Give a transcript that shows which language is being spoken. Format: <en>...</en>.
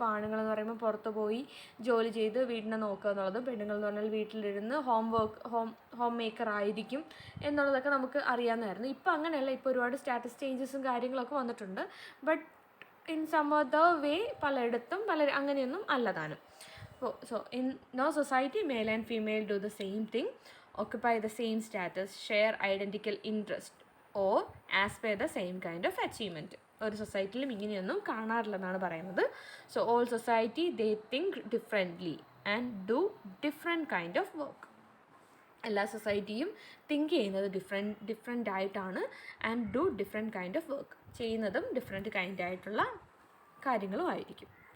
<ml>അപ്പോൾ ആണുങ്ങളെന്ന് പറയുമ്പോൾ പുറത്ത് പോയി ജോലി ചെയ്ത് വീടിനെ നോക്കുക എന്നുള്ളതും, പെണ്ണുങ്ങളെന്ന് പറഞ്ഞാൽ വീട്ടിലിരുന്ന് ഹോം മേക്കർ ആയിരിക്കും എന്നുള്ളതൊക്കെ നമുക്ക് അറിയാവുന്നതായിരുന്നു. ഇപ്പോൾ അങ്ങനെയല്ല. ഇപ്പോൾ ഒരുപാട് സ്റ്റാറ്റസ് ചേഞ്ചസും കാര്യങ്ങളൊക്കെ വന്നിട്ടുണ്ട്.</ml> <en>but in some other way</en> <ml>പലയിടത്തും അങ്ങനെയൊന്നും അല്ലതാനും.</ml> <en>So in no society male and female do the same thing, occupy the same status, share identical interest or aspire the same kind of achievement.</en> <ml>ഒരു സൊസൈറ്റിയിലും ഇങ്ങനെയൊന്നും കാണാറില്ലെന്നാണ് പറയുന്നത്.</ml> <en>So all society they think differently and do different kind of work.</en> <ml>എല്ലാ സൊസൈറ്റിയും think ചെയ്യുന്നത് different ആയിട്ടാണ്</ml> <en>And do different kind of work.</en> <ml>ചെയ്യുന്നതും different kind ആയിട്ടുള്ള കാര്യങ്ങളും ആയിരിക്കും.</ml>